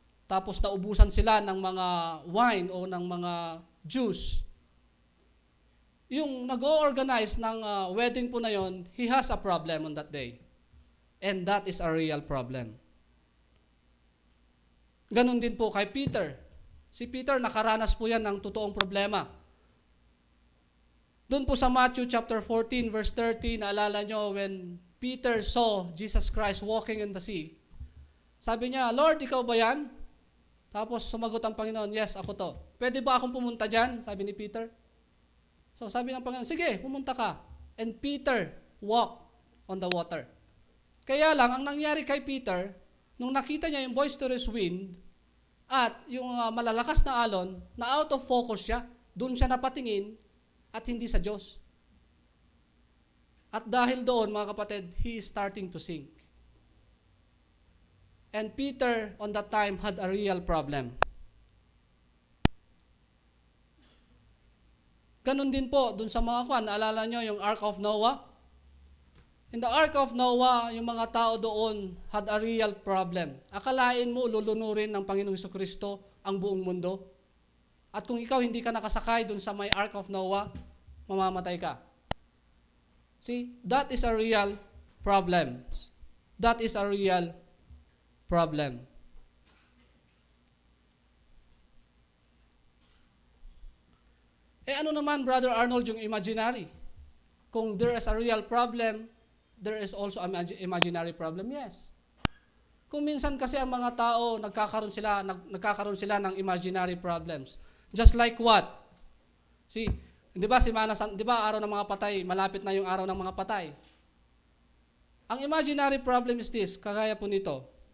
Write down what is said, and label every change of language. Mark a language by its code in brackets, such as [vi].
[tl] Tapos naubusan sila ng mga wine o ng mga juice. Yung nag-o-organize ng wedding po na yon, [en] he has a problem on that day. And that is a real problem. [tl] Ganon din po kay Peter. Si Peter, nakaranas po yan ng totoong problema. Doon po sa Matthew chapter 14, verse 30, naalala nyo [en] when Peter saw Jesus Christ walking in the sea. [tl] Sabi niya, Lord, ikaw ba yan? Tapos sumagot ang Panginoon, yes, ako to. Pwede ba akong pumunta dyan? Sabi ni Peter. So sabi ng Panginoon, sige, pumunta ka. [en] And Peter walked on the water. [tl] Kaya lang, ang nangyari kay Peter, nung nakita niya yung [en] boisterous wind [tl] at yung malalakas na alon, na out of focus siya, doon siya napatingin at hindi sa Diyos. At dahil doon, mga kapatid, [en] he is starting to sink. And Peter, on that time, had a real problem. [tl] Ganun din po, dun sa mga kwan, naalala nyo yung Ark of Noah? [en] In the Ark of Noah, [tl] yung mga tao doon [en] had a real problem. [tl] Akalain mo, lulunurin ng Panginoong Jesucristo ang buong mundo. At kung ikaw hindi ka nakasakay dun sa may Ark of Noah, mamamatay ka. [en] See, that is a real problem. That is a real problem. [tl] Ano naman, [en] Brother Arnold, yung imaginary? Kung there is a real problem, there is also an imaginary problem, yes. [tl] Kung minsan kasi ang mga tao, nagkakaroon sila ng imaginary problems. [en] Just like what? [tl] See, di ba di ba araw ng mga patay, malapit na yung araw ng mga patay. Ang [en] imaginary problem is this, [tl] kagaya po nito.